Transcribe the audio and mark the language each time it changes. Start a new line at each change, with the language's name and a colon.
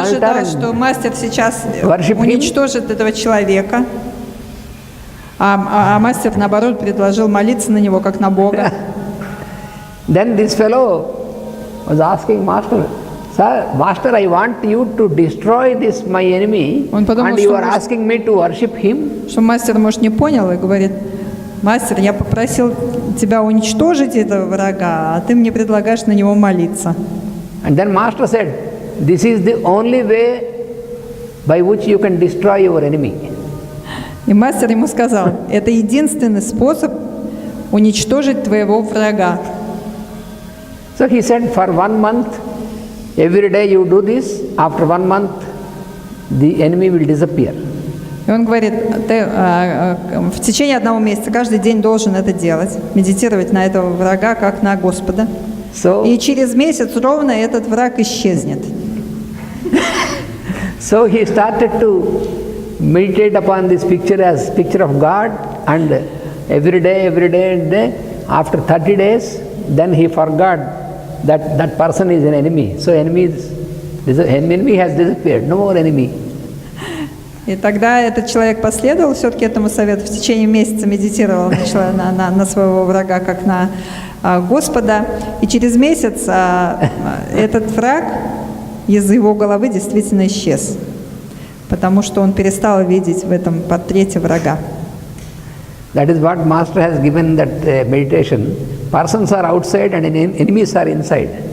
Russian: ожидал, что мастер сейчас
English: worship
Russian: уничтожит этого человека, а мастер, наоборот, предложил молиться на него, как на Бога.
English: Then this fellow was asking master, sir, master, I want you to destroy this my enemy, and you are asking me to worship him?
Russian: Что мастер, может, не понял и говорит, мастер, я попросил тебя уничтожить этого врага, а ты мне предлагаешь на него молиться.
English: And then master said, this is the only way by which you can destroy your enemy.
Russian: И мастер ему сказал, это единственный способ уничтожить твоего врага.
English: So he said, for 1 month, every day you do this, after 1 month, the enemy will disappear.
Russian: И он говорит, ты в течение 1 месяца каждый день должен это делать, медитировать на этого врага, как на Господа. И через месяц ровно этот враг исчезнет.
English: So he started to meditate upon this picture as picture of God, and every day, after 30 days, then he forgot that person is an enemy. So enemy has disappeared, no more enemy.
Russian: И тогда этот человек последовал все-таки этому совету, в течение месяца медитировал на своего врага, как на Господа. И через месяц этот враг из его головы действительно исчез, потому что он перестал видеть в этом портрете врага.
English: That is what master has given that meditation. Persons are outside and enemies are inside.